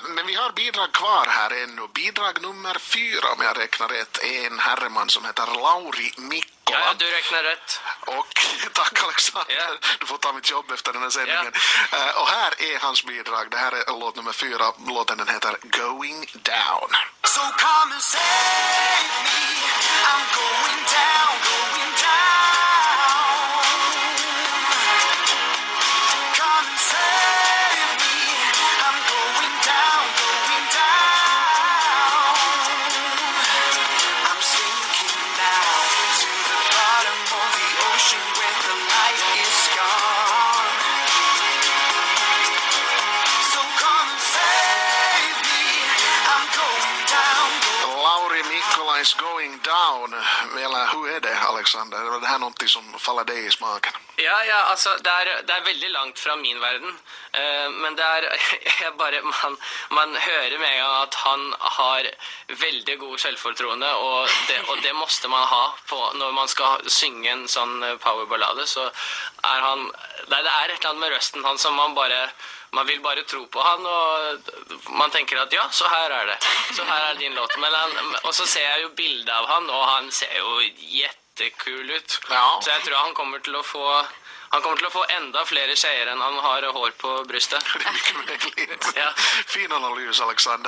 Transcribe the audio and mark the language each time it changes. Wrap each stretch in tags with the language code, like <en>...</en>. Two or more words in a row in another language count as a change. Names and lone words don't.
<sv>Men vi har bidrag kvar här ännu. Bidrag nummer 4, om jag räknar rätt, är en herreman som heter Lauri Mikkola. Ja, du räknar rätt. Och tack, Alexander. Yeah. Du får ta mitt jobb efter den här sändningen. Yeah. Och här är hans bidrag. Det här är låt nummer 4. Låten den heter Going Down.</sv> <en>So come and save me. I'm going down, going down. Come and save me. I'm going down, going down. I'm sinking now to the bottom of the ocean where the light is gone. So come and save me. I'm going down. Lauri Mikkola is going down.</en> <sv>Eller hur är det, Alexander? Är det här någonting som faller dig i smaken?</sv> <no>Ja, altså, det er veldig langt fra min verden, men det er, man hører med en gang at han har veldig god selvfortroende, og det måste man ha når man skal synge en sånn powerballade, så er han, det er et eller annet med røsten han som man vil bare tro på han, og man tenker at ja, så her er det din låt, og så ser jeg jo bildet av han, og han ser jo jättekul ut. Ja. Så jeg tror han kommer til å få enda flere tjejer enn han har hår på brystet.</no> <sv>Det är mycket möjligt. Ja. Fin analys, Alexander.</sv>